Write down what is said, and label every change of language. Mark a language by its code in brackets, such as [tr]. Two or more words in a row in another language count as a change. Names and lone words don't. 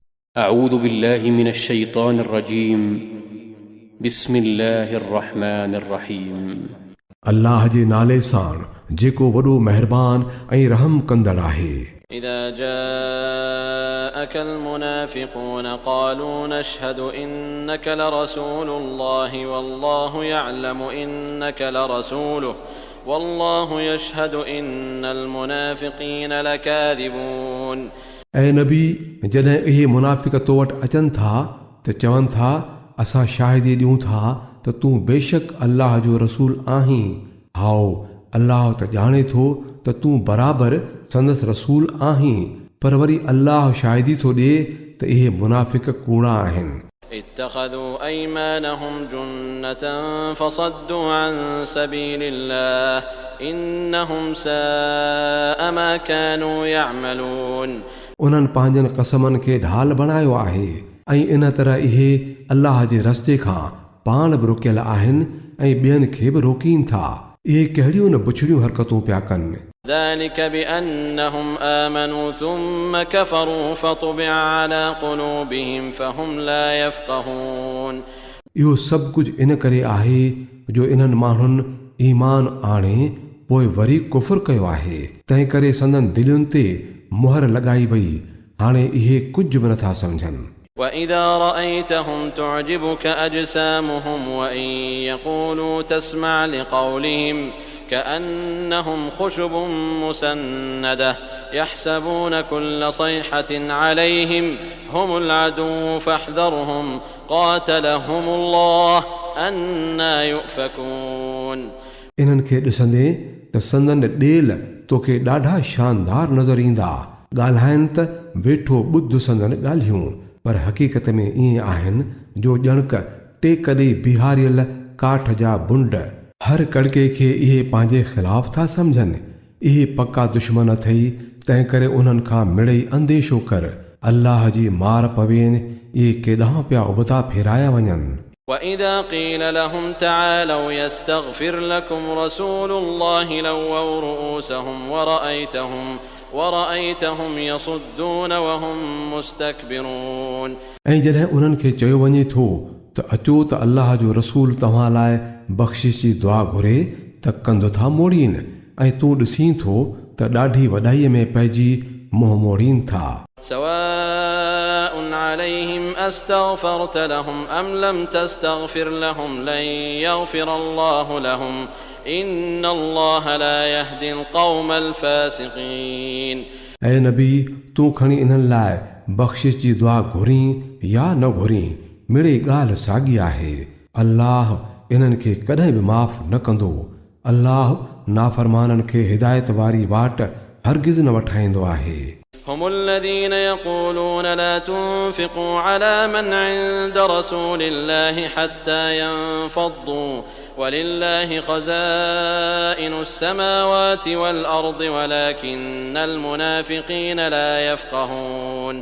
[ar] أعوذ بالله من الشيطان الرجيم بسم الله الرحمن الرحيم [sd] अल्लाह जे नाले सां जेको वॾो महिरबान ऐं रहम कंदड़ आहे। [ar] إذا جاءك المنافقون قالوا نشهد إنك لرسول الله والله يعلم إنك لرسوله والله يشهد إن المنافقين لكاذبون। [sd] ऐं नबी जॾहिं इहे मुनाफ़िक़ तो वटि अचनि था त चवनि था असां शाहिदी ॾियूं था त तूं बेशक अल्लाह जो रसूल आहीं। हाओ अल्लाह त ॼाणे थो त तूं बराबरि संदसि रसूल आहीं, पर वरी अल्लाह शाहिदी थो ॾिए त इहे मुनाफ़िक़ कूड़ा आहिनि। [ar] اتخذوا أيمانهم جنة فصدوا عن سبيل الله إنهم ساء ما كانوا يعملون। [sd] उन्हनि पंहिंजनि क़समनि खे ढाल बणायो आहे ऐं इन तरह इहे अल्लाह जे रस्ते खां पाण बि रुकियल आहिनि ऐं ॿियनि खे बि रोकीनि था। इहे कहिड़ियूं न बुछड़ियूं हरकतूं पिया कनि। [ar] ذلك بأنهم آمنوا ثم كفروا فطبع على قلوبهم فهم لا يفقهون। [sd] इहो सभु कुझु इन करे आहे जो इन्हनि माण्हुनि ईमान आणे पोइ वरी कुफ़र कयो आहे, तंहिं करे संदन दिलुनि ते मुहर लॻाई वई। हाणे इहे कुझु बि नथा सम्झनि। [ar] وإذا رأيتهم تعجبك أجسامهم وإن يقولوا تسمع لقولهم كأنهم خشب مسندة يحسبون كل صيحة عليهم هم العدو فاحذرهم قاتلهم الله أنى يؤفكون। [sd] इन्हनि खे ॾिसंदे त संदन ॾेल तोखे ॾाढा शानदार नज़र ईंदा। ॻाल्हाइनि त वेठो ॿुध संदन ॻाल्हियूं, पर हक़ीक़त में ईअं आहिनि जो ॼणक टेक ॾेई बिहारियल काठ जा बुंड। हर कड़के खे इहे पंहिंजे ख़िलाफ़ था सम्झनि। इहे पका दुश्मन अथई, तंहिं करे उन्हनि खां मिड़ई अंदेशो कर। अल्लाह जी मार पवेनि, इहे केॾांहुं पिया उबता फेराया वञनि। [ar] وإذا قيل لهم تعالوا يستغفر لكم رسول الله لووا رؤوسهم ورأيتهم يصدون وهم مستكبرون। [sd] ऐं जॾहिं उन्हनि खे चयो वञे थो त अचो त अल्लाह जो रसूल तव्हां लाइ बख़्शिश जी दुआ घुरे त कंध था मोड़ीनि, ऐं तूं ॾिसीं थो त ॾाढी वॾाईअ में पइजी मुंहुं मोड़ीनि था। [ar] سواء عليهم أستغفرت لهم أم لم تستغفر لهم لن يغفر الله لهم إن الله لا يهدي القوم الفاسقين। [sd] ऐं नबी तूं खणी इन्हनि लाइ बख़्शिश जी दुआ घुरीं या न घुरीं, मिड़ई ॻाल्हि साॻी आहे। अल्लाह इन्हनि खे कॾहिं बि माफ़ न कंदो। अल्लाह नाफ़रमाननि खे हिदायत वारी वाट हरगिज़ न वठाईंदो आहे। [ar] هم الذين يقولون لا تنفقوا على من عند رسول الله حتى ينفضوا ولله خزائن السماوات والأرض ولكن المنافقين لا يفقهون।